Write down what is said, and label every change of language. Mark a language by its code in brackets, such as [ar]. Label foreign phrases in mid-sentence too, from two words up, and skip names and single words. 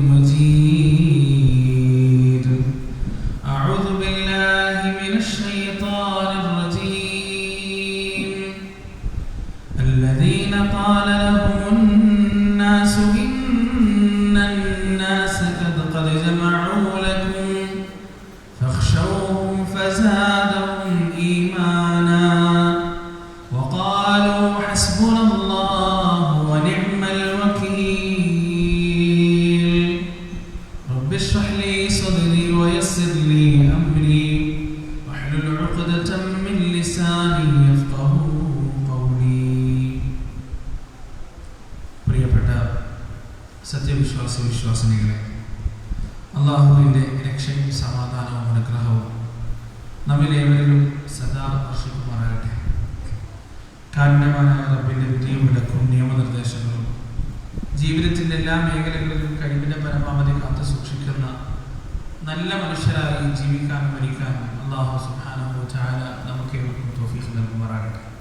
[ar] مجيد أعوذ بالله من الشيطان الرجيم الذين قال لهم الناس إن الناس قد جمعوا لكم فاخشوهم فزادهم إيمانا وقالوا حسبنا الله ونعم الوكيل رب اشرح لي صدري ويسر لي أمري واحلل عقدة من لساني يفقهوا قولي [ml] പ്രിയപ്പെട്ട സത്യവിശ്വാസി വിശ്വാസിനികളെ, അള്ളാഹുവിൻ്റെ രക്ഷയും സമാധാനവും അനുഗ്രഹവും നമ്മിലേവരിലും സദാ വർഷിക്കുമാറാകട്ടെ. കാരുണ്യവാനായ റബ്ബിൻ്റെ വിധിയും വിലക്കും നിയമനിർദ്ദേശങ്ങളും ജീവിതത്തിൻ്റെ എല്ലാ മേഖലകളിലും കഴിവിൻ്റെ പരമാവധി കാത്തു സൂക്ഷിക്കുന്ന നല്ല മനുഷ്യരായി ജീവിക്കാനും മരിക്കാനും [ar] الله سبحانه وتعالى [ml] നമുക്കേവർക്കും തൗഫീഖ് നൽകുമാറാകട്ടെ.